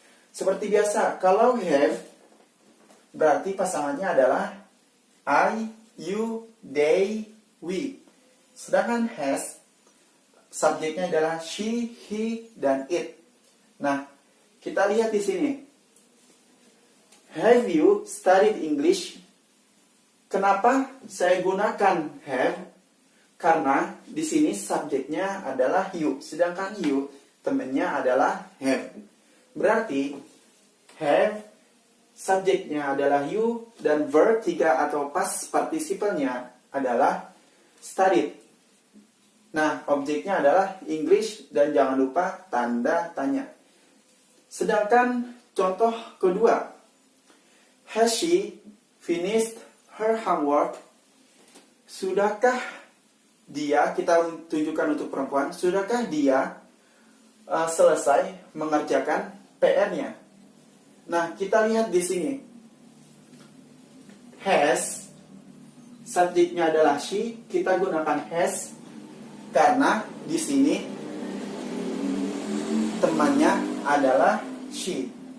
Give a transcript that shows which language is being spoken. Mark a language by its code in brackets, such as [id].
[id] Seperti biasa, kalau have, berarti pasangannya adalah I, you, they, we. Sedangkan has, subjeknya adalah she, he, dan it. Nah, kita lihat di sini. [en] Have you studied English? [id] Kenapa saya gunakan have? Karena di sini subjeknya adalah you, sedangkan you temannya adalah have. Berarti have subjeknya adalah you dan verb 3 atau past participle-nya adalah studied. Nah, objeknya adalah English dan jangan lupa tanda tanya. Sedangkan contoh kedua, [en] has she finished her homework? [id] Sudahkah dia, kita tunjukkan untuk perempuan, sudahkah dia selesai mengerjakan PR-nya? Nah, kita lihat di sini. Has, subjeknya adalah she, kita gunakan has karena di sini temannya adalah she.